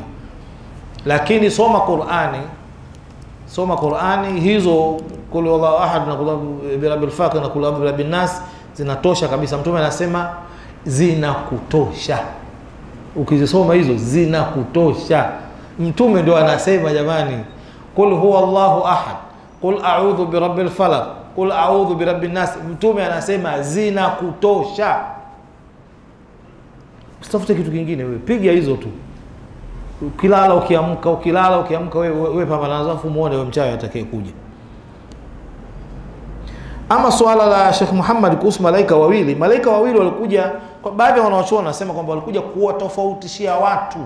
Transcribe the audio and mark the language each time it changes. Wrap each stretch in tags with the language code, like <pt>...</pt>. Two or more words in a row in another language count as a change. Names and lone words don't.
<sw>Lakini soma Qur'ani hizo,</sw> <ar>قل هو الله أحد</ar> <sw>na</sw> <ar>قل برب الفلق</ar> <sw>na</sw> <ar>قل برب الناس</ar> <sw>zinatosha kabisa. Mtume anasema zinakutosha. Ukizisoma hizo zinakutosha. Mtume ndio anasema jamani,</sw> <ar>قل هو الله أحد قل أعوذ برب الفلق قل أعوذ برب الناس.</ar> <sw>Mtume anasema zinakutosha. Usitafute kitu kingine wewe, piga hizo tu. Ukilala ukiamka wewe pambana nazo, afu muone wewe mchawi atakaye kuja. Ama swala la Sheikh Muhammad kuhusu malaika wawili walikuja, kwa baadhi ya wanawachuoni wanasema kwamba walikuja kuwatofautishia watu.</sw>